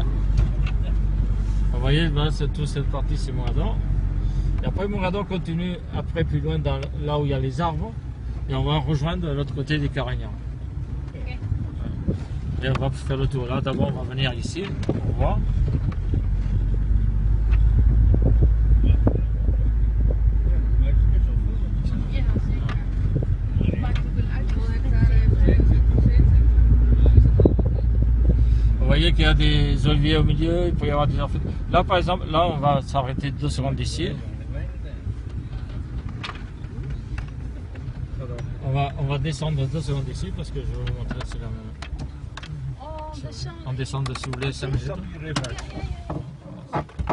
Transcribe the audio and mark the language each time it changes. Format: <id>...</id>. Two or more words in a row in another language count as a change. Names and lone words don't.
<fr>Vous voyez, là, toute cette partie, c'est Morador. Et après, Morador continue après plus loin, là où il y a les arbres. Et on va rejoindre l'autre côté des Carignans. Ok. Et on va faire le tour. Là, d'abord, on va venir ici, pour voir.</fr> <nl>Ja, zeker. Maakt ook een uitgesproken.</nl> <fr>Vous voyez qu'il y a des oliviers au milieu, il peut y avoir des enfants. Là, par exemple, là, on va s'arrêter 2 secondes ici. On va descendre 2 secondes ici parce que je vais vous montrer, c'est la même.</fr> <nl>Oh, dat is zo.</nl> <fr>On descend de si vous voulez 5 minutes.</fr> <nl>Ja, ja, ja.</nl>